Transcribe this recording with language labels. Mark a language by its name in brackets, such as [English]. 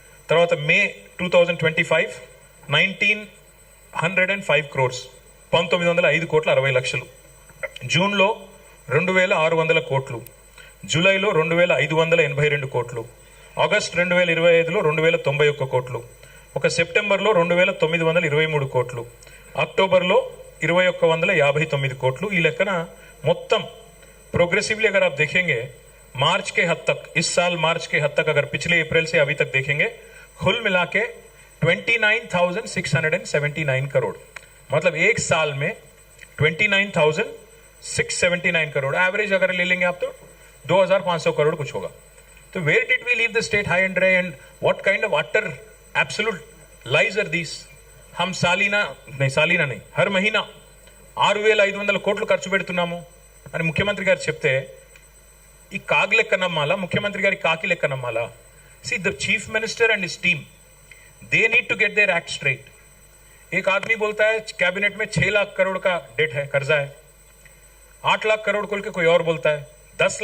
[Telugu] తర్వాత మే 2025 1905 crores, 1905 కోట్ల 60 లక్షలు. జూన్లో 2600 కోట్లు, జూలైలో 2582 కోట్లు, ఆగస్ట్ 2025లో 2091 కోట్లు, ఒక సెప్టెంబర్లో 2923 కోట్లు, అక్టోబర్లో 2159 కోట్లు. ఈ లెక్కన మొత్తం [Hindi] प्रोग्रेसिवली अगर आप देखेंगे मार्च के हद तक, इस साल मार्च के हद तक, अगर पिछले अप्रैल से अभी तक देखेंगे, कुल मिला के 29,679 करोड़, मतलब एक साल में 29,679 करोड़ एवरेज अगर ले लेंगे आप तो 2,500 करोड़ कुछ होगा. [English] तो where did we leave the state high and dry and what kind of utter absolute lies are these? [Hindi] हम सालीना नहीं हर महीना [Telugu] 6,500 కోట్లు ఖర్చు పెడుతున్నాము అని ముఖ్యమంత్రి గారు చెప్తే ఈ కాగ్ లెక్క నమ్మాలా, ముఖ్యమంత్రి గారి కాకి లెక్క నమ్మాలా? [English] See the chief minister and his team, they need to get their act straight. [Hindi] एक आदमी बोलता है कैबिनेट में 6 लाख करोड़ का डेट है, कर्जा है, 8 लाख करोड़ खोल के कोई और बोलता है, 10 लाख